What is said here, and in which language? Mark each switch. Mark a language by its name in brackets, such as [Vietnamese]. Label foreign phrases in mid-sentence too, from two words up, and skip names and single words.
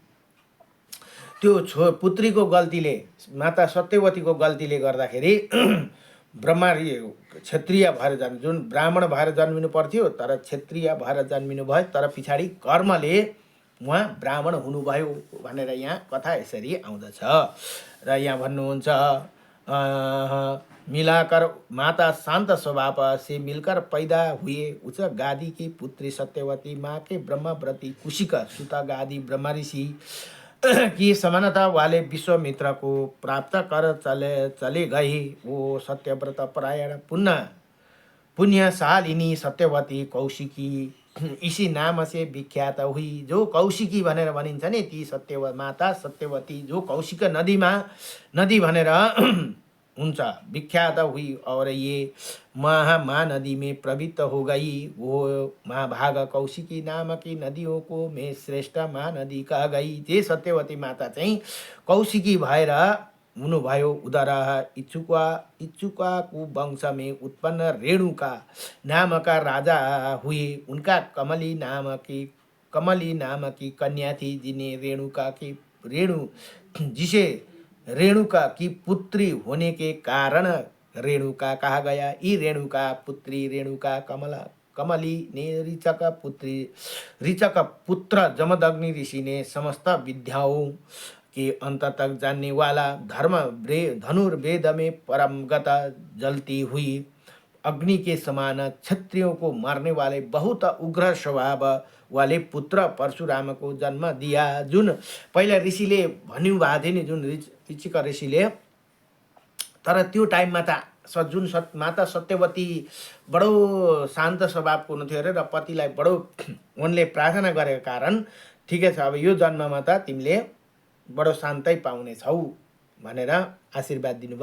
[Nepali] त्यो पुत्रीको गल्तीले, माता सत्यवतीको गल्तीले गर्दाखेरि ब्रह्मा क्षत्रिय भएर जुन ब्राह्मण भएर जन्मिनु पर्थ्यो तर क्षत्रिय भएर जन्मिनु भयो, तर पछाडि कर्मले उहाँ ब्राह्मण हुनुभयो भनेर यहाँ कथा यसरी आउँदछ। र यहाँ भन्नुहुन्छ [Hindi] मिलाकर माता शांत स्वभाव से मिलकर पैदा हुए। उस गादी की पुत्री सत्यवती माँ के ब्रह्मव्रती कुशिक सुता गादी ब्रह्मा ऋषि की समानता वाले विश्वामित्र को प्राप्त कर चले गए। वो सत्यव्रत परायण पुण्यशालिनी सत्यवती कौशिकी इसी नाम से विख्यात हुई। [Nepali] जो कौशिकी भनेर भनिन्छ नि, ती माता सत्यवती जो कौशिक नदी भनेर हुन्छ, [Hindi] विख्यात हुई और ये महानदी में प्रवृत्त हो गई। वो महाभाग कौशिकी नाम की नदियों को में श्रेष्ठ महानदी कह गई। [Nepali] जे सत्यवती माता चाहिँ कौशिकी भएर हुनुभयो। [Hindi] उदरः इच्छुकाको वंश में उत्पन्न रेणुका नामका राजा हुए। उनका कमली नाम की कन्या थी, जिन्हें रेणु जिसे रेणुका की पुत्री होने के कारण रेणुका कहा गया। ई रेणुका पुत्री रेणुका कमली ने ऋचक पुत्र जमदग्नि ऋषि ने समस्त विद्याओं के अंत तक जानने वाला धनुर्वेद में परमगत जलती हुई अग्नि के समान क्षत्रियों को मारने वाले बहुत उग्र स्वभाव वाले पुत्र परशुराम को जन्म दिया। [Nepali] जुन पहिला ऋषिले भन्नुभएको थियो नि, जुन ऋषिक ऋषिले, तर त्यो टाइममा त माता सत्यवती बडो शान्त स्वभावको हुनुहुन्थ्यो अरे, र पतिलाई बडो उनले प्रार्थना गरेको कारण ठिकै छ, अब यो जन्ममा त तिमीले बडो शान्तै पाउने छौ भनेर आशीर्वाद दिनुभयो।